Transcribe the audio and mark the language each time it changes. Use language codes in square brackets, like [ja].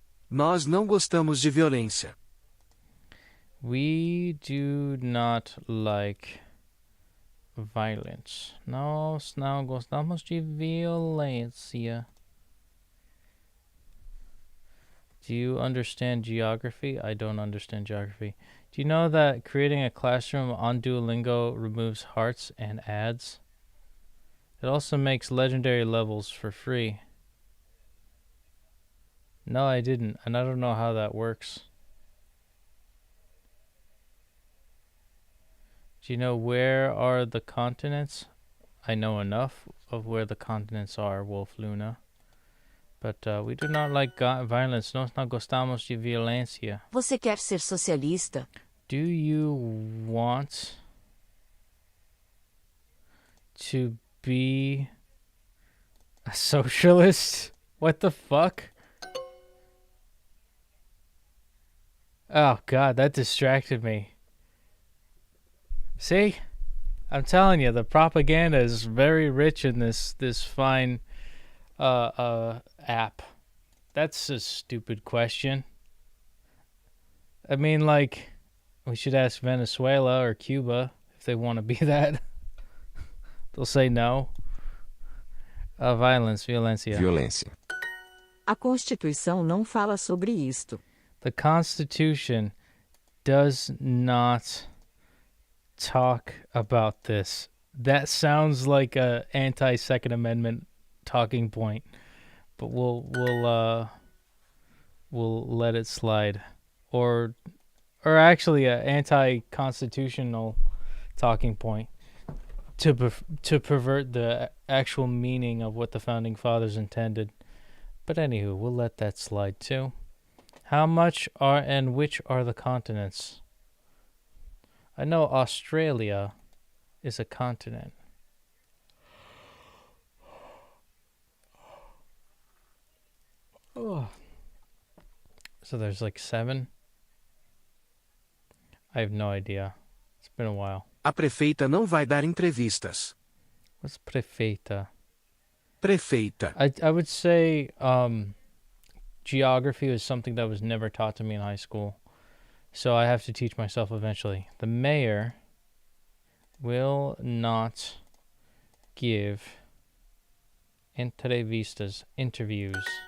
[pt] Nós não gostamos de violência. [en] We do not like violence. [pt] Nós não gostamos de violência. [en] Do you understand geography? I don't understand geography. Do you know that creating a classroom on Duolingo removes hearts and ads? It also makes legendary levels for free. No, I didn't, and I don't know how that works. Do you know where are the continents? I know enough of where the continents are, Wolf Luna. But we do not like violence. [pt] Nós não gostamos de violência. Você quer ser socialista? [en] Do you want to be a socialist? What the fuck? Oh god, that distracted me. See? I'm telling you, the propaganda is very rich in this fine app. That's a stupid question. I mean, like, we should ask Venezuela or Cuba if they want to be that. They'll say no. Violence, violência. [pt] Violência. A Constituição não fala sobre isto. [en] The Constitution does not talk about this. That sounds like a anti-Second Amendment talking point, but we'll let it slide, or actually a anti-constitutional talking point to pervert the actual meaning of what the founding fathers intended. But anywho, we'll let that slide too. How much are and which are the continents? I know Australia is a continent. Oh. So there's like 7? I have no idea. It's been a while. [pt] A prefeita não vai dar entrevistas. [en] What's prefeita? [pt] Prefeita. [en] I would say geography was something that was never taught to me in high school. So I have to teach myself eventually. The mayor will not give interviews.